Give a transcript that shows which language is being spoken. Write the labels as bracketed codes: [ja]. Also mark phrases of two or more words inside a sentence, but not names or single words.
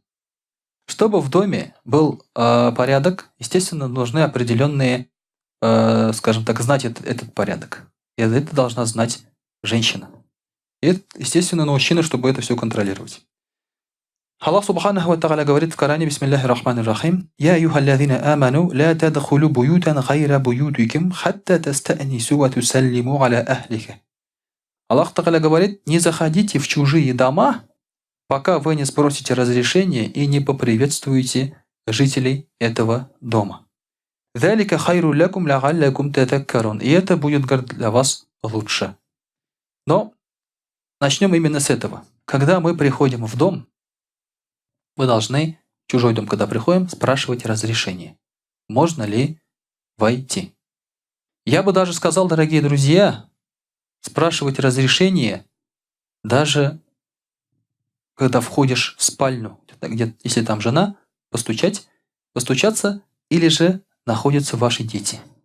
[ru] Чтобы в доме был порядок, естественно, нужны определенные, скажем так, знать этот порядок. И это должна знать женщина. И это, естественно, на мужчину, чтобы это все контролировать. [ar] الله سبحانه وتعالى [ru] говорит в Коране, [ar] بسم الله الرحمن الرحيم يا أيها الذين آمنوا لا تدخلوا بيوتا غير بيوتكم حتى تستأنسوا وتسلموا على أهلها». [ru] Аллах Тааля говорит: не заходите в чужие дома, пока вы не спросите разрешения и не поприветствуете жителей этого дома. [ar] «ذلك خير لكم لعلكم تذكرون». [ru] И это будет для вас лучше. Но начнем именно с этого. Когда мы приходим в дом, мы должны, в чужой дом, когда приходим, спрашивать разрешение. Можно ли войти? Я бы даже сказал, дорогие друзья, спрашивать разрешение даже когда входишь в спальню, где, если там жена, постучаться, или же находятся ваши дети.